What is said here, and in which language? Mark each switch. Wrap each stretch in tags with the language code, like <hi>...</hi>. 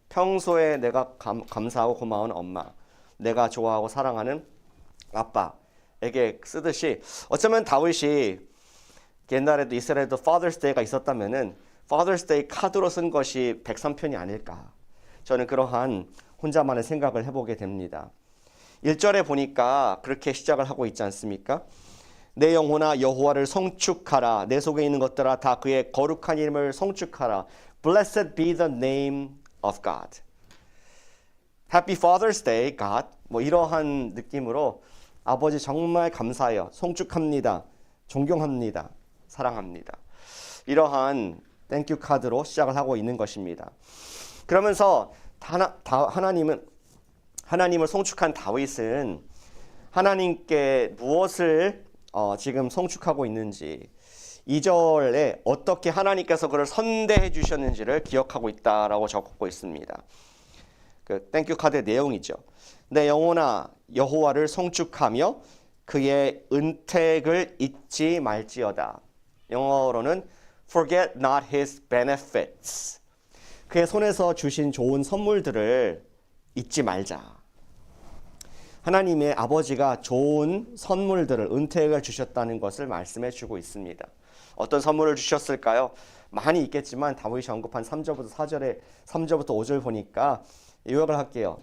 <ko>평소에 내가 감사하고 고마운 엄마, 내가 좋아하고 사랑하는 아빠에게 쓰듯이 어쩌면 다윗이 옛날에도 이스라엘에도 Father's Day가 있었다면은 Father's Day 카드로 쓴 것이 103편이 아닐까. 저는 그러한 혼자만의 생각을 해보게 됩니다. 1절에 보니까 그렇게 시작을 하고 있지 않습니까? 내 영혼아 여호와를 성축하라. 내 속에 있는 것들아 다 그의 거룩한 이름을 성축하라.</ko> <en>Blessed be the name of God. Happy Father's Day, God.</en> <ko>뭐 이러한 느낌으로 아버지 정말 감사해요. 성축합니다. 존경합니다. 사랑합니다. 이러한 땡큐 카드로 시작을 하고 있는 것입니다. 그러면서 하나님을 성축한 다윗은 하나님께 무엇을 지금 성축하고 있는지 2절에 어떻게 하나님께서 그를 선대해 주셨는지를 기억하고 있다라고 적고 있습니다. 그 땡큐 카드의 내용이죠. 내 영혼아 여호와를 성축하며 그의 은택을 잊지 말지어다. 영어로는</ko> <en>forget not his benefits.</en> <ko>그의 손에서 주신 좋은 선물들을 잊지 말자. 하나님의 아버지가 좋은 선물들을 은택을 주셨다는 것을 말씀해 주고 있습니다. 어떤 선물을 주셨을까요? 많이 있겠지만 다윗이 언급한 3절부터 4절에 3절부터 5절 보니까 요약을 할게요.</ko>